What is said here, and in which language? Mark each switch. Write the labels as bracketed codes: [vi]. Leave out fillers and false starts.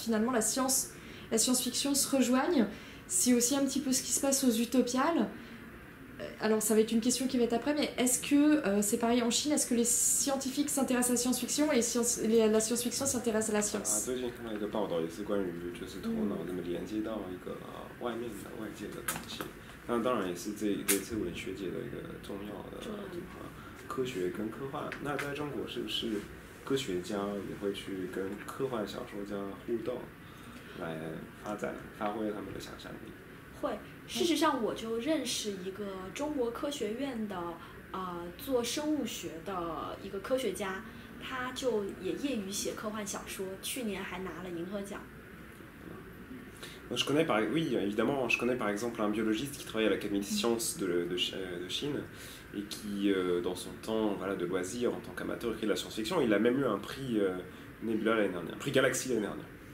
[fr] Finalement la science-fiction se rejoignent. C'est aussi un petit peu ce qui se passe aux Utopiales. Alors ça va être une question qui va être après, mais est-ce que c'est pareil en Chine? Est-ce que les scientifiques s'intéressent à la science-fiction et la science-fiction s'intéresse à la science? [zh] 最近看到一个报道，也是关于就是头脑怎么连接到一个外面的外界的东西。那当然也是这次文学界的一个重要的科学跟科幻。那在中国是不是科学家也会去跟科幻小说家互动，来发挥他们的想象力？会。事实上，我就认识一个中国科学院的做生物学的一个科学家，他就也业余写科幻小说，去年还拿了银河奖。 [fr] Je connais oui, évidemment, je connais par exemple un biologiste qui travaille à l'Académie des sciences de Chine et qui, dans son temps de loisir en tant qu'amateur, écrit de la science-fiction. Il a même eu un prix Nebula l'année dernière, un prix Galaxy l'année dernière.